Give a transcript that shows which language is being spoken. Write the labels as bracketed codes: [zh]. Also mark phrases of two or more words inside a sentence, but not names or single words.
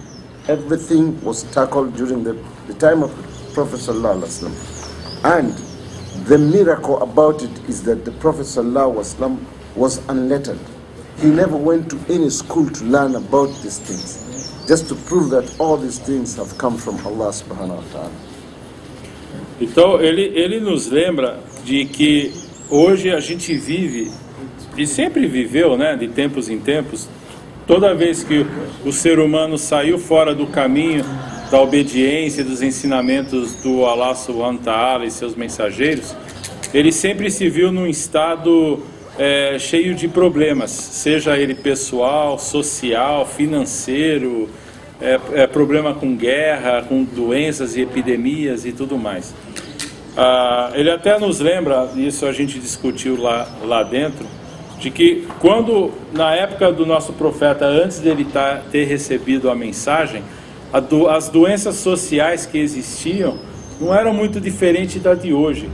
[en] Everything was tackled during the time of the Prophet ﷺ. And the miracle about it is that the Prophet ﷺ was unlettered. He never went to any school to learn about these things, just to prove that all these things have come from [ar] الله سبحانه وتعالى. [pt] Então ele nos lembra de que hoje a gente vive, e sempre viveu, né, de tempos em tempos, toda vez que o ser humano saiu fora do caminho da obediência, dos ensinamentos do [ar] الله سبحانه وتعالى [pt] e seus mensageiros, ele sempre se viu num estado cheio de problemas, seja ele pessoal, social, financeiro, problema com guerra, com doenças e epidemias e tudo mais. Ele até nos lembra, isso a gente discutiu lá dentro, de que quando, na época do nosso profeta, antes dele ter recebido a mensagem, as doenças sociais que existiam não eram muito diferentes da de hoje.